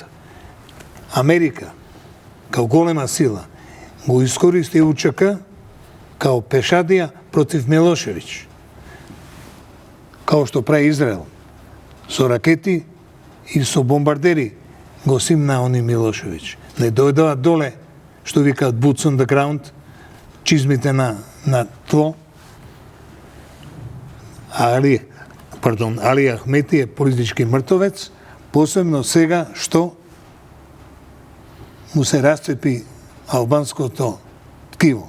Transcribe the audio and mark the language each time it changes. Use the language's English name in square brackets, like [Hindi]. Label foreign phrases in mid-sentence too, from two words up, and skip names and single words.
[Macedonian] Америка, као голема сила, го искористи УЧК као пешадија против Милошевиќ. Као што прави Израел. Со ракети и со бомбардери го симна они Милошевиќ. Не дојдоа доле, што викаат [English] boots on the ground, [Macedonian] чизмите на тло. Али Ахмети е политички мртовец, посебно сега што му се расцепи албанското ткиво.